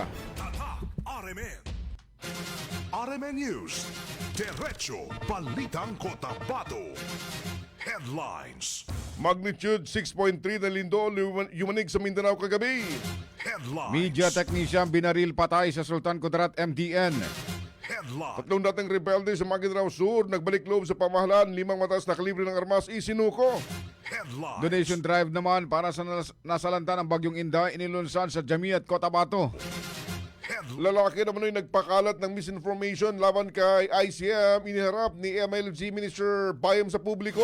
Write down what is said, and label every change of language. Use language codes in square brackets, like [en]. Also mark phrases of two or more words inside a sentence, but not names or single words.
[tl] Tatak RMN. RMN News. Diretso Balitang Cotabato. Headlines. Magnitude 6.3 na lindol yumanig sa Mindanao kagabi. Headlines. [en] Media technician [tl] binaril patay sa Sultan Kudarat MDN. Headlines. Tatlong dating rebelde sa Maguindanao Sur nagbalik loob sa pamahalaan, 5 mataas na kalibre ng armas isinuko. Headlines. [en] Donation drive [tl] naman para sa nasalanta ng Bagyong Inday inilunsan sa Jamiat Cotabato. Lalaki naman ay nagpakalat ng misinformation laban kay ICM, iniharap ni MLG Minister Bayam sa publiko.